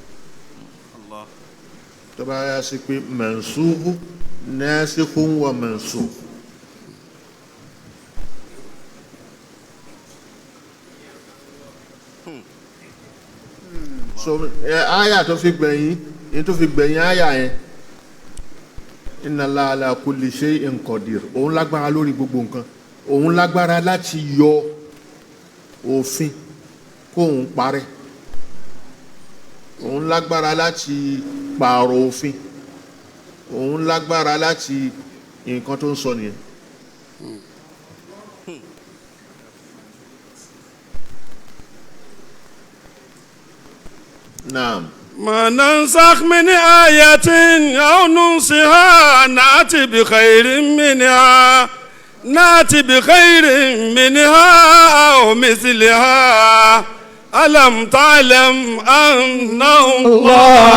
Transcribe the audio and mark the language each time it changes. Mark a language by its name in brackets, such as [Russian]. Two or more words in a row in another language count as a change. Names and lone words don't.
[Yoruba] tó bá yá sí pé [Arabic] منسوخ ناسخ و منسوخ [Yoruba] so aya tó fi gbẹ̀yìn ní tó fi gbẹ̀yìn aya yẹn [Arabic] إن الله على كل شيء قدير [Yoruba] òun lágbára lórí gbogbo nǹkan òun lágbára láti yọ òfin kóun parẹ́ òun lágbára láti pààrọ̀ òfin òun lágbára láti nǹkan tó ń sọ nìyẹn. Naam. [Arabic] ما ننسخ من آية أو ننسها نأتي بخير منها أو مثلها ألم تعلم أن الله